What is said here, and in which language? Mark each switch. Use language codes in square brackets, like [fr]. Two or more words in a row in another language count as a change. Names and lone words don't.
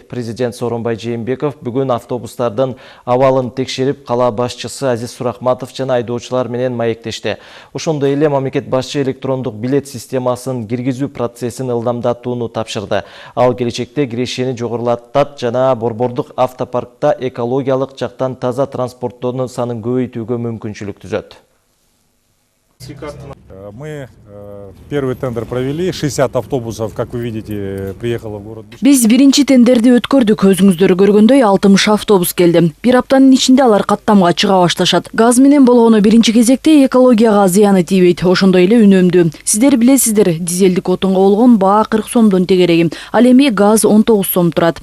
[ky] Президент Сооронбай Жээнбеков бүгүн автобустардын абалын текшерип, кала башчысы Азиз Сурахматов жана айдоочулар менен маектешти. Ошондой эле мамлекет башчы электрондук билет системасын киргизүү процессин ылдамдатууну тапшырды. Ал келечекте кирешени жогорулатат жана борбордук автопаркта экологиялык жактан таза транспорттоонун санын көбөйтүүгө мүмкүнчүлүк түзөт. [ru] Мы первый тендер провели, 60 автобусов, как вы видите, приехало в город Бишкек. [ky] Биз биринчи тендерди өткөрдүк, өзүңүздөр көргөндөй 60 автобус келди. Бир аптанын ичинде алар каттамга чыга башташат. Газ менен болгону биринчи кезекте экологияга зыяны тийбейт, ошондой эле үнөмдүү. Сиздер билесиздер, дизелдик отунга болгон баа 40 сомдон тегереги. Ал эми газ 19 сом турат.